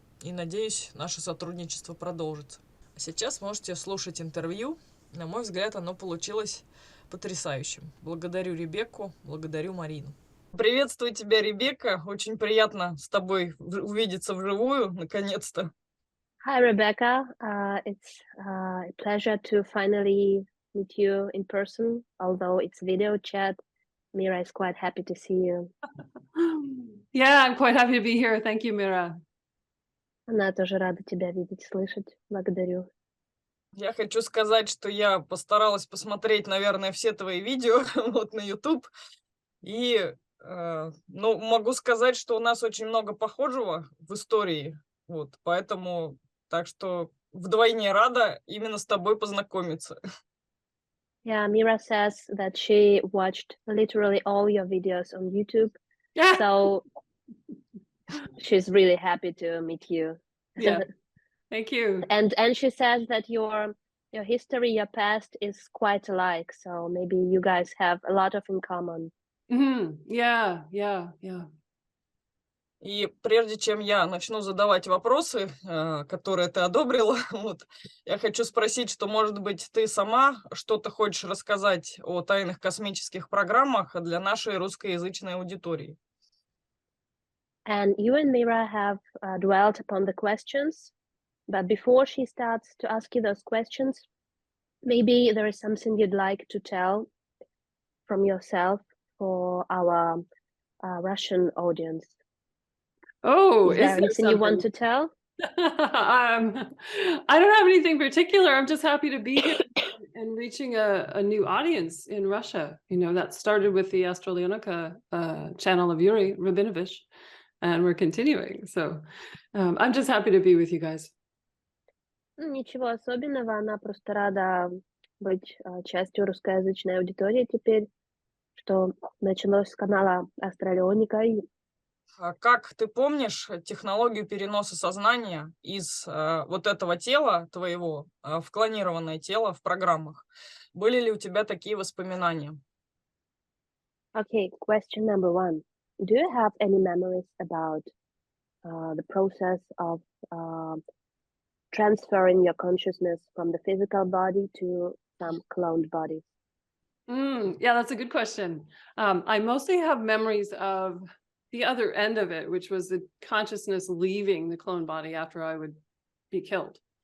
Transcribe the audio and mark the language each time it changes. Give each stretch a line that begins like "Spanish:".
Russian: И надеюсь, наше сотрудничество продолжится. А сейчас можете слушать интервью. На мой взгляд, оно получилось потрясающим. Благодарю Ребекку, благодарю Марину. Приветствую тебя, Ребекка. Очень приятно с тобой увидеться вживую, наконец-то.
English: Hi, Rebecca. It's a pleasure to finally meet you in person, although it's video chat. Mira is quite happy to see you. Yeah, I'm quite happy to be here. Thank you, Mira.
Russian: Она тоже рада тебя видеть, слышать. Благодарю. Я хочу сказать, что я постаралась посмотреть, наверное, все твои видео вот на YouTube. И, ну, могу сказать, что у нас очень много похожего в истории. Вот, поэтому, так что вдвойне рада именно с тобой познакомиться.
English: Yeah, Mira says that she watched literally all your videos on YouTube, Yeah. so she's really happy to meet you. Yeah. Thank you. And she says that your history, your past is quite alike, so maybe you guys have a lot of in common. Yeah.
Russian: И прежде чем я начну задавать вопросы, которые ты одобрила, вот, я хочу спросить, что, может быть, ты сама что-то хочешь рассказать о тайных космических программах для нашей русскоязычной аудитории?
English: And you and Mira have dwelt upon the questions, but before she starts to ask you those questions, maybe there is something you'd like to tell from yourself for our Russian audience. Oh, Is there anything you want to tell? I don't have anything particular. I'm just happy to be here and reaching a new audience in Russia. You know, that started with the Astrolyonika channel of Yuri Rabinovich, and we're continuing. So I'm just happy to be with you guys.
Russian: Ничего особенного, она просто рада быть частью русскоязычной аудитории теперь, что началось с канала Астралионика. Как ты помнишь технологию переноса сознания из вот этого тела твоего в клонированное тело в программах? Были ли у тебя такие воспоминания?
English: Okay, question number one. Do you have any memories about the process of transferring your consciousness from the physical body to some cloned bodies? Yeah, that's a good question. I mostly have memories of the other end of it, which was the consciousness leaving the clone body after I would be killed.